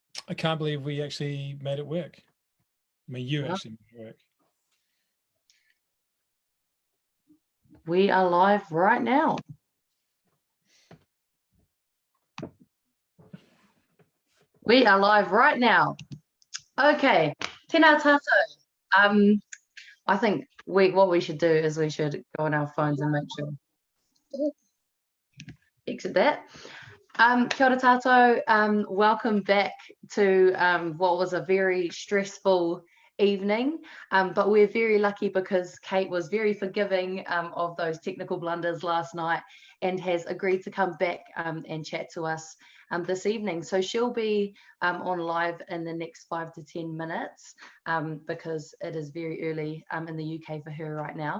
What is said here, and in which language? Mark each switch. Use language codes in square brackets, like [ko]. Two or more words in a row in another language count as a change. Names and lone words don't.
[en] I can't believe we actually made it work. I mean, you actually made it work. We are live right now. We are live right now. [mi] Okay, tēnā tātou. [en] I think what we should do is we should go on our phones and make sure. Exit that. [mi] Kia ora tātou. [en] Welcome back to what was a very stressful evening, but we're very lucky because Kate was very forgiving of those technical blunders last night and has agreed to come back and chat to us this evening. So she'll be on live in the next 5 to 10 minutes because it is very early in the UK for her right now.